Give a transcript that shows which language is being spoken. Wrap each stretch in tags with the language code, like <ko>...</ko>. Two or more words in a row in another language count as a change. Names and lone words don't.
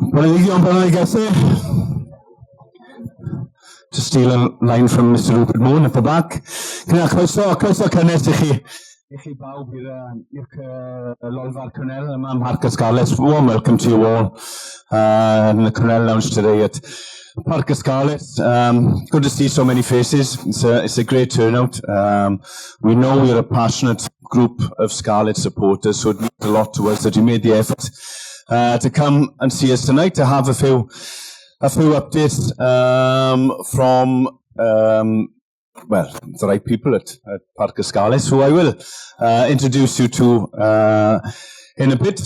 <en>I guess. To steal a line from Mr. Rupert Moon at the back.</en> <cy>Croeso cynnes I chi bawb i'r Lolfa'r Cynel yma ym Parc y Scarlets.</cy> <en>Warm welcome to you all in the Cynel Lounge today at Parc y Scarlets. Good to see so many faces. It's a great turnout. We know we're a passionate group of Scarlet supporters, so it means a lot to us that you made the effort to come and see us tonight, to have a few updates from the right people at Parc y Scarlets, who I will introduce you to in a bit.</en>